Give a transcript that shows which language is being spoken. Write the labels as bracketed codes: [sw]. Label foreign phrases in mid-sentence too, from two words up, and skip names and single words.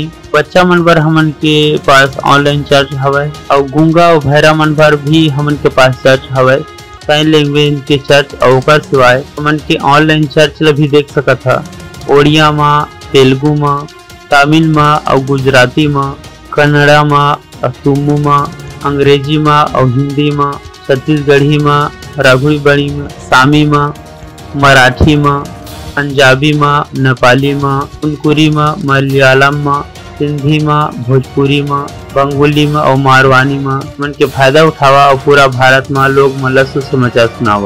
[hne] बच्चा मन बर हमन के पास [en] online church [hne] हवय और गूंगा और भैरा मन बर भी हमन के पास चर्च हवय। [en] sign language [hne] के चर्च और ओकर सिवाय हमन के [en] online church [hne] ला भी देख सकत है ओडिया में, तेलुगु में, तमिल में और गुजराती में, कन्नड़ा में, असुमू में, अंग्रेजी में और हिंदी में, छत्तीसगढ़ी में, रघुबड़ी में, सामी में, मराठी में, पंजाबी में, नेपाली में, कुनकुरी में, मलयालम में, सिंधी में, भोजपुरी में, बंगाली में और मारवानी में मन के फायदा उठावा और पूरा भारत में लोग मन सुसमाचार सुनावा।